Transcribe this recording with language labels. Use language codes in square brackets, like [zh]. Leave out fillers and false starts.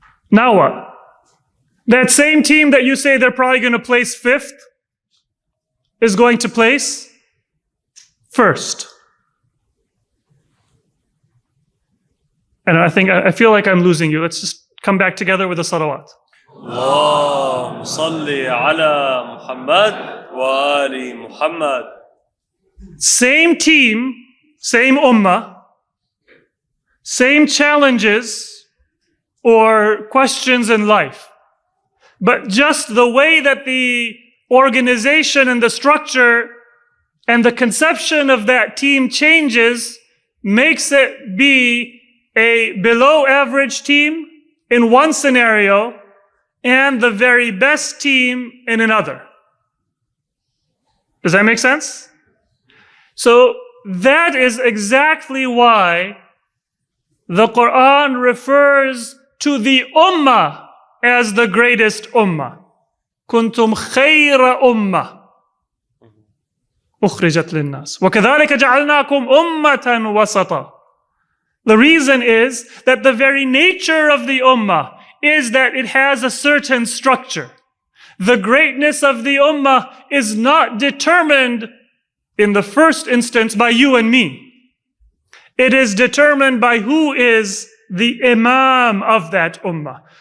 [en] Now what? That same team that you say they're probably going to place 5th is going to place 1st. And I feel like I'm losing you. Let's just come back together with a salawat. [ar] اللهم صل على محمد وآل محمد. [en] Same team, same ummah, same challenges or questions in life. But just the way that the organization and the structure and the conception of that team changes makes it be a below average team in one scenario and the very best team in another. Does that make sense? So that is exactly why the Quran refers to the Ummah as the greatest Ummah. [ar] Kuntum khayra Ummah. أخرجت للناس وكذلك جعلناكم أمة وسطا. [en] The reason is that the very nature of the ummah is that it has a certain structure. The greatness of the ummah is not determined in the first instance by you and me. It is determined by who is the imam of that ummah.